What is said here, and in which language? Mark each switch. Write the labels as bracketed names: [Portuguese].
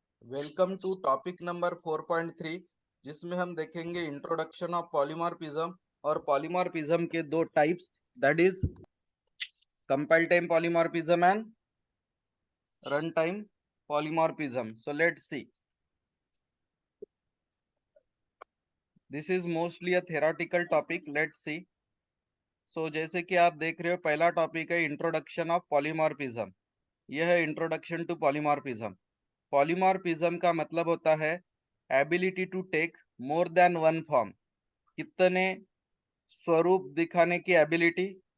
[English] welcome to topic number 4.3 [Hindi] जिसमें हम देखेंगे [English] Introduction of polymorphism और polymorphism के दो types that is compile time polymorphism and run time polymorphism. So let's see. This is mostly a theoretical topic. Let's see. [Hindi] So जैसे कि आप देख रहे हो पहला टॉपिक है इंट्रोडक्शन ऑफ पॉलीमॉर्फिज्म. यह है इंट्रोडक्शन टू पॉलीमॉर्फिज्म. पॉलीमॉर्फिज्म का मतलब होता है [English] Ability to take more than one form. [Hindi] कितने स्वरूप दिखाने की एबिलिटी.